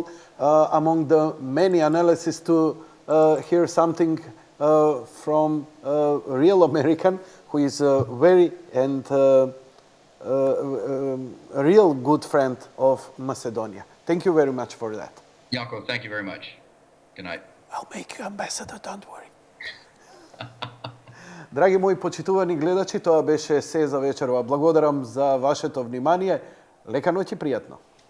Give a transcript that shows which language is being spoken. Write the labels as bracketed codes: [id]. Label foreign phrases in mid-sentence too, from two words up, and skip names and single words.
[en] Among the many analyses to hear something from a real American who is a very and a real good friend of Macedonia. Thank you very much for that. Janko, thank you very much. Good night. I'll make you ambassador, don't worry. [mk] Драги мои почитувани гледачи, тоа беше се за вечерва. Благодарам за вашето внимание. Лека ноќ и пријатно.